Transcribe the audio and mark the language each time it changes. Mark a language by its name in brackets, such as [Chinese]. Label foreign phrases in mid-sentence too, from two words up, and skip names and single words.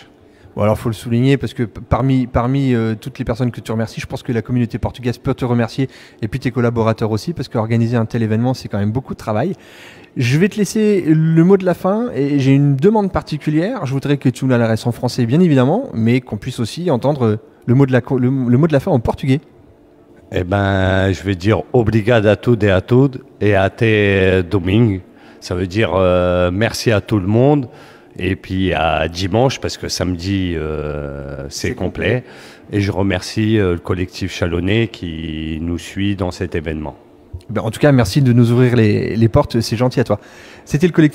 [French] Bon, alors il faut le souligner parce que parmi toutes les personnes que tu remercies, je pense que la communauté portugaise peut te remercier et puis tes collaborateurs aussi parce qu'organiser un tel événement, c'est quand même beaucoup de travail. Je vais te laisser le mot de la fin et j'ai une demande particulière. Je voudrais que tu nous l'adresses en français, bien évidemment, mais qu'on puisse aussi entendre le mot de la fin en portugais. Eh ben, je vais dire [Portuguese] obrigado a tudo e a tudo [French] et [Portuguese] até domingo. [French] Ça veut dire merci à tout le monde et puis à dimanche parce que samedi c'est complet. Et je remercie le collectif Chalonnais qui nous suit dans cet événement. En tout cas, merci de nous ouvrir les portes, c'est gentil à toi. C'était le collectif Chalonnais.